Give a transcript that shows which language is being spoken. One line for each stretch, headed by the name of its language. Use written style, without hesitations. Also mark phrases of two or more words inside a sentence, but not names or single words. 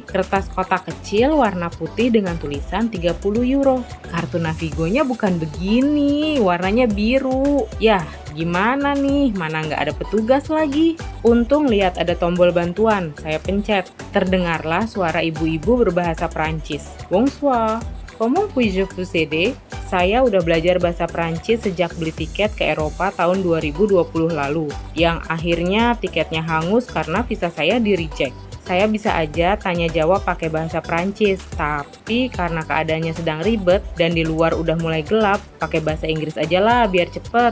Indonesian: Kertas kotak kecil warna putih dengan tulisan 30 euro. Kartu Navigonya bukan begini, warnanya biru. Yah, gimana nih? Mana nggak ada petugas lagi? Untung lihat ada tombol bantuan, saya pencet. Terdengarlah suara ibu-ibu berbahasa Prancis.
French: Bonsoir, comment puis-je vous aider?
Indonesian: Saya udah belajar bahasa Prancis sejak beli tiket ke Eropa tahun 2020 lalu. Yang akhirnya tiketnya hangus karena visa saya di-reject. Saya bisa aja tanya jawab pakai bahasa Prancis, tapi karena keadaannya sedang ribet dan di luar udah mulai gelap, pakai bahasa Inggris aja lah biar cepet.